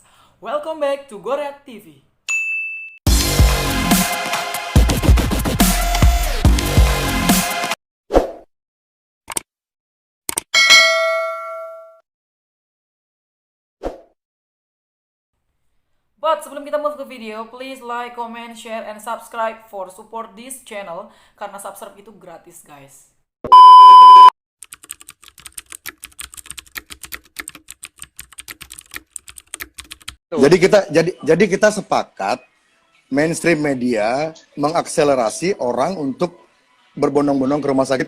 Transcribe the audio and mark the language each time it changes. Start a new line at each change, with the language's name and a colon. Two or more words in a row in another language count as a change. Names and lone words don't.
English: Welcome back to Goreak TV.
Indonesian: But sebelum kita move ke video,
English: please like, comment, share, and subscribe for support this channel.
Indonesian: Karena subscribe itu gratis, guys. Jadi kita sepakat
English: mainstream media
Indonesian: mengakselerasi orang untuk berbondong-bondong ke rumah sakit.